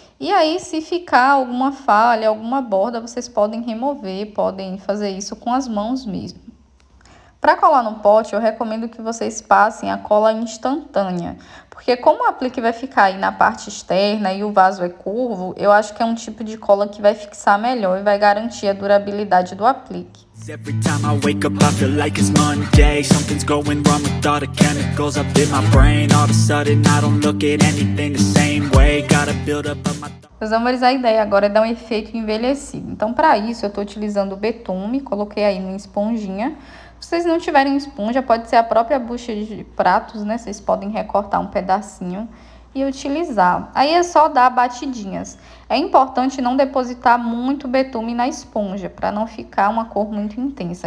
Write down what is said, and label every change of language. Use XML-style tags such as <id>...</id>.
<pt>E aí, se ficar alguma falha, alguma borda, vocês podem remover, podem fazer isso com as mãos mesmo. Para colar no pote, eu recomendo que vocês passem a cola instantânea, porque como o aplique vai ficar aí na parte externa e o vaso é curvo, eu acho que é um tipo de cola que vai fixar melhor e vai garantir a durabilidade do aplique.</pt> <en>Every time I wake up I feel like it's Monday. Something's going wrong with all the chemicals up in my brain. All of a sudden I don't look at anything the same way. Gotta build up my...</en> <pt>Meus amores, a ideia agora é dar um efeito envelhecido. Então, para isso, eu tô utilizando o betume, coloquei aí numa esponjinha. Se vocês não tiverem esponja, pode ser a própria bucha de pratos, né? Vocês podem recortar um pedacinho e utilizar. Aí é só dar batidinhas. É importante não depositar muito betume na esponja, para não ficar uma cor muito intensa.</pt>